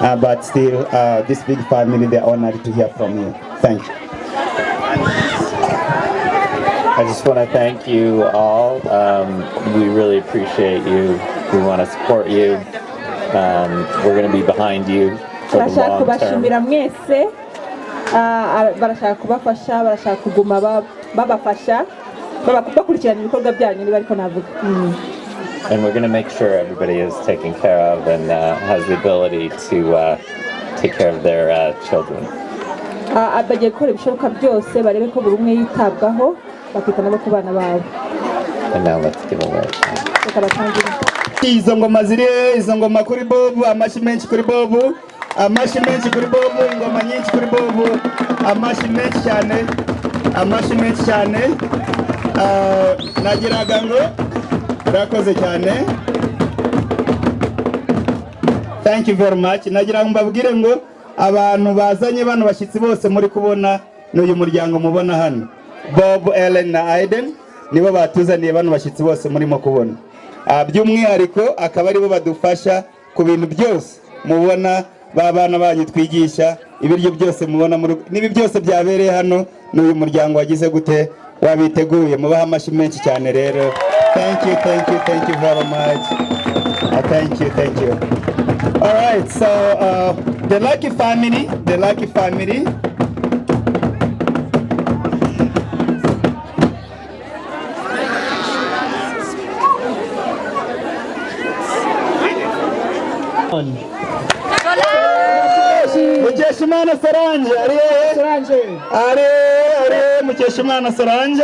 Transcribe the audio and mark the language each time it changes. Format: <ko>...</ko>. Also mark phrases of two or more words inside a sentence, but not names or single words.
<en>but still, this big family, they're honored to hear from you. Thank you. I just want to thank you all. We really appreciate you. We want to support you. We're going to be behind you for the long term.</en> <rw>barashaka kubafasha barashaka kuguma babafasha bakurikirana ibikorwa byanyu niba ariko navuga.</rw> <en>And we're going to make sure everybody is taken care of and has the ability to take care of their children.</en> <rw>Bagiye gukora ibishoboka byose barebe ko buri umwe yitabwaho bakita nabo ku bana babo.</rw> <en>And now let's give away.</en> <rw>Izo ngoma ziri izo ngoma kuri Bobu, amashi menshi kuri Bobu, amashi menshi kuri Bobu, ingoma nyinshi kuri Bobu, amashi menshi cyane, amashi menshi cyane. Nagiraga ngo urakoze cyane.</rw> <en>Thank you very much.</en> <rw>Nagira ngo mbabwire ngo abantu bazanye bano bashyitsi bose muri kubona n'uyu muryango mubona hano. Bob, Ellen na Aiden nibo batuzaniye bano bashyitsi bose murimo kubona. By'umwihariko akaba aribo badufasha ku bintu byose mubona babana banyu twigisha ibiryo byose mubona nibi byose byabereye hano n'uyu muryango wagize gute wabiteguye mubaha amashi menshi cyane rero.</rw> <en>Thank you very much. Thank you. All right, so the lucky family. Mukeshimana Solange, are Mukeshimana Solange.</en>